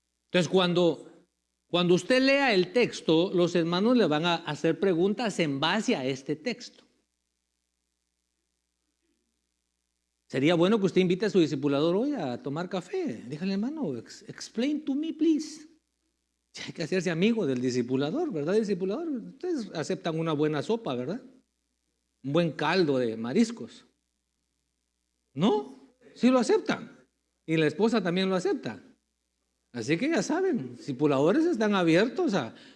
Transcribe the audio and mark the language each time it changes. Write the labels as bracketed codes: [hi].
[es] Entonces, cuando usted lea el texto, los hermanos le van a hacer preguntas en base a este texto. Sería bueno que usted invite a su discipulador hoy a tomar café. Dígale, hermano, [en] explain to me, please. [es] Hay que hacerse amigo del discipulador, ¿verdad, discipulador? Ustedes aceptan una buena sopa, ¿verdad? Un buen caldo de mariscos. ¿No? Sí lo aceptan. Y la esposa también lo acepta. Así que ya saben, discipuladores están abiertos a...